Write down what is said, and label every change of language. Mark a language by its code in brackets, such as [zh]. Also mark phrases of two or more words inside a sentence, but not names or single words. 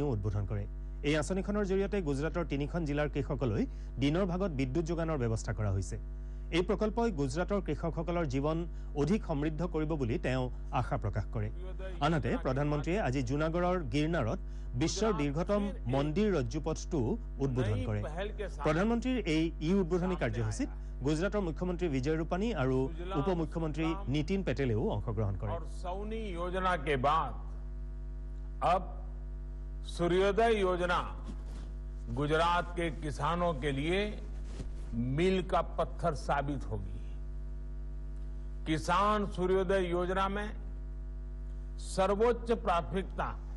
[as] উদ্বোধন কৰে এই আঁচনিখনৰ জৰিয়তে গুজৰাটৰ 3খন জিলাৰ কৃষকলৈ দিনৰ ভাগত বিদ্যুৎ যোগানৰ ব্যৱস্থা কৰা হৈছে এই প্ৰকল্পই গুজৰাটৰ কৃষকসকলৰ জীৱন অধিক সমৃদ্ধ কৰিব বুলি তেওঁ আশা প্ৰকাশ কৰে আনহাতে প্ৰধানমন্ত্ৰীয়ে আজি জুনাগড়ৰ গিৰনাৰত বিশ্বৰ দীৰ্ঘতম মন্দিৰ ৰজ্জুপথটো উদ্বোধন কৰে প্ৰধানমন্ত্ৰীৰ এই উদ্বোধনী কাৰ্যসূচীত গুজৰাটৰ মুখ্যমন্ত্ৰী বিজয় ৰূপানী আৰু উপ মুখ্যমন্ত্ৰী নীতিন পেটেলেও অংশগ্ৰহণ কৰে [hi] सौनी योजना के बाद अब सूर्योदय योजना गुजरात के किसानों के लिए मील का पत्थर साबित होगी किसान सूर्योदय योजना में सर्वोच्च प्राथमिकता